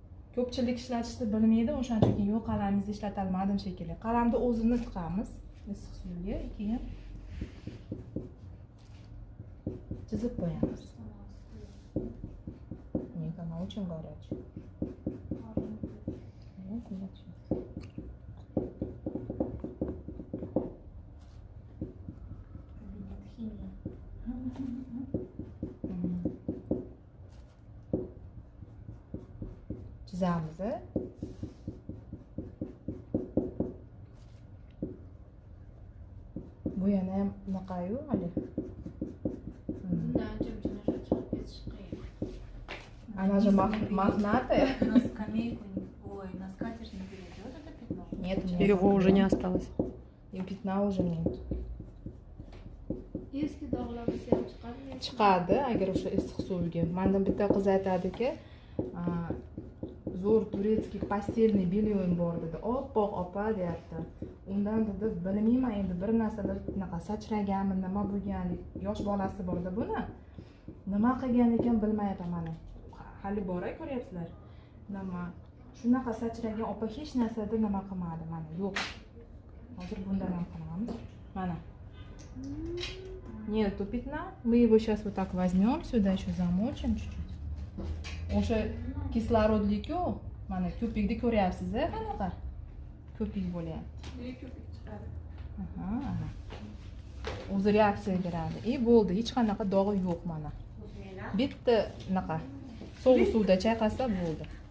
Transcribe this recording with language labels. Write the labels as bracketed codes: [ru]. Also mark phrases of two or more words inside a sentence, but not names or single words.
[uz] ko'pchilik ishlatishni bilmaydi, o'shaning uchun yo'q qalamimizni ishlatalmadim shekilli. Qalamni o'zini tiqamiz issiq suvga, keyin chizib qo'yamiz. [ru] Нет, она очень горячая. Вот, горячая. [uz] Chizamiz. Bu yana ham bunaqayu hali. [ru] Она же мохнатая. На скамейку, ой, на скатерть не перейдет это пятно? Нет, Его уже не осталось. И пятна уже нет. [uz] Eski dog'larimiz ham chiqadimi? Chiqadi agar o'sha issiq suvga. Mendan bitta qiz aytadiki, zo'r [ru] турецкий постельный [uz] belyuim bor dedi. Oppoq opa deyapti. Undan dedi, bilmayman endi bir narsalar bunaqa sachraganmi, nima bo'lgan, yosh bolasi borda buni. Nima qilgan ekan bilmayapman mana. Hali bor-a, ko'ryapsizlar. Nima shunaqa sachragan opa hech narsada nima qilmadi mana. Yo'q. Hozir bundan ham qilamiz. Mana. [ru] Нету пятна. Мы его сейчас вот так возьмем, сюда еще замочим чуть-чуть. [uz] O'sha kislorodlik-ku, mana ko'pikni ko'ryapsiz-a, qanaqa? Ko'pik bo'lyapti. Ko'pik chiqadi. Aha. O'zi reaksiya beradi. Bo'ldi, hech qanaqa dog'i yo'q mana. Bitta naqa sovuq suvda chayqasa bo'ldi.